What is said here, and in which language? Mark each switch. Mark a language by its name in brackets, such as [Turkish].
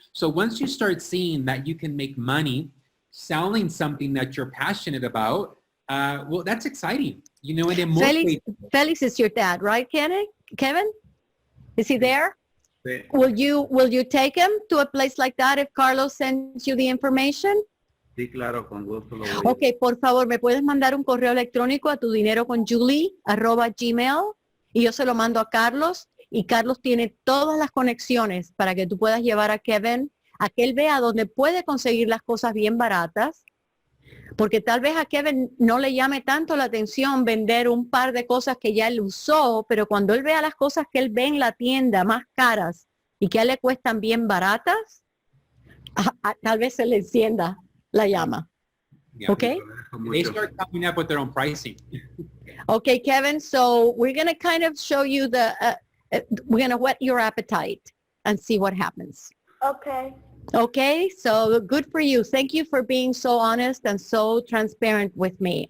[English] So once you start seeing that you can make money selling something that you're passionate about, well, that's exciting, you know, and it motivates. Felix is your dad, right, Kevin? Is he there? Will you take him to a place like that if Carlos sends you the information? [Spanish] Sí, claro, con gusto lo voy a... Ok, por favor, ¿me puedes mandar un correo electrónico a tudineroconjulie@gmail? Y yo se lo mando a Carlos, y Carlos tiene todas las conexiones para que tú puedas llevar a Kevin a que él vea dónde puede conseguir las cosas bien baratas, porque tal vez a Kevin no le llame tanto la atención vender un par de cosas que ya él usó, pero cuando él vea las cosas que él ve en la tienda más caras y que a él le cuestan bien baratas, tal vez se le encienda la llama. [English] Yeah. Okay? They start coming up with their own pricing. Okay, Kevin. So we're going to kind of show you we're going to whet your appetite and see what happens. Okay. Okay, so good for you. Thank you for being so honest and so transparent with me.